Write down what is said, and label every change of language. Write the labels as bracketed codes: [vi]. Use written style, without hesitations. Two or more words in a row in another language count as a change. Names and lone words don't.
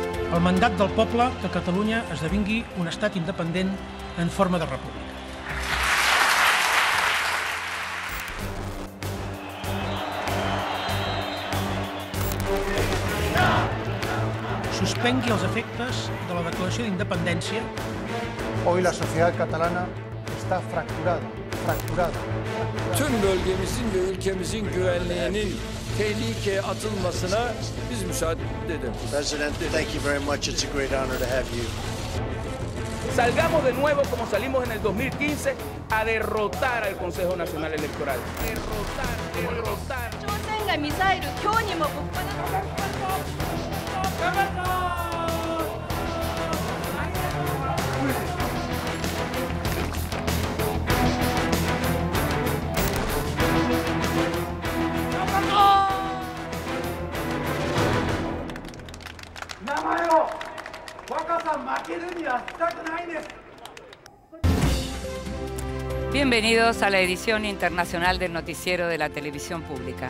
[ca] el mandat del poble que Catalunya esdevingui un estat independent en forma de república. Suspengui els efectes de la declaració d'independència. [es] Hoy la sociedad catalana está fracturada. [tr] Tüm bölgemizin ve ülkemizin güvenliğinin tehlikeye atılmasına biz müsaade edelim. [en] President, thank you very much. It's a great honor to have you. [es] Salgamos de nuevo como salimos en el 2015 a derrotar al Consejo Nacional Electoral. Derrotar. [ja] 朝鮮がミサイル今日にもぶっ放 [es] Bienvenidos a la edición internacional del Noticiero de la Televisión Pública.